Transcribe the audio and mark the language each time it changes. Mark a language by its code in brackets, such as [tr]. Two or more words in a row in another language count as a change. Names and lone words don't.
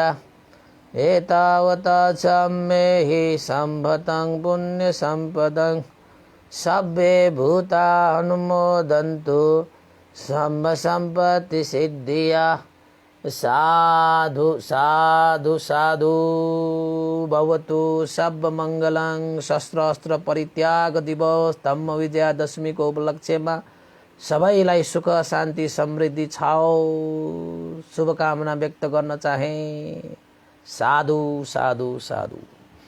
[pi] एतावता सम्मेहि सम्पदं पुण्यसम्पदं सर्वे भूतानुमोदन्तु सर्व सम्पत्ति सिद्धिया। साधु साधु साधु। भवतु सब मङ्गलं। [ne] शस्त्र परित्याग दिवस धम्म विजयादशमीको उपलक्ष्यमा सबैलाई सुख शान्ति समृद्धि छाओ शुभकामना व्यक्त गर्न चाहे। [pi] साधु साधु साधु।